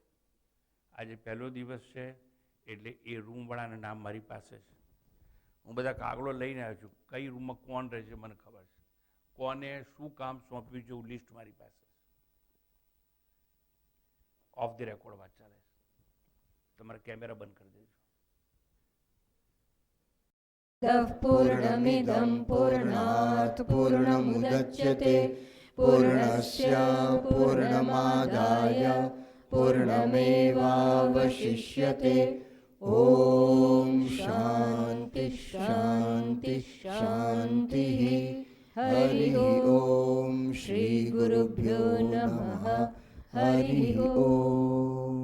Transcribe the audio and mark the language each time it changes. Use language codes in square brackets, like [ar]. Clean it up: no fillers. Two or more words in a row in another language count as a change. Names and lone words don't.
[gu] આજે પહેલો દિવસ છે એટલે એ રૂમવાળાના નામ મારી પાસે છે. હું બધા કાગળો લઈને આવ્યો છું. કઈ રૂમમાં કોણ રહે છે મને ખબર છે, કોને શું કામ સોંપ્યું છે એવું લિસ્ટ મારી પાસે છે. [en] off the record [gu] વાત ચાલે છે. તમારા કેમેરા બંધ કરી દેજો. [sa] પૂર્ણમિદં પૂર્ણાત પૂર્ણમુદચ્યતે પૂર્ણસ્ય પૂર્ણમાદાય પૂર્ણમેવાવશિષ્યતે ॐ शान्ति शान्ति शान्तिः हरिः ॐ श्रीगुरुभ्यो नमः हरिः ॐ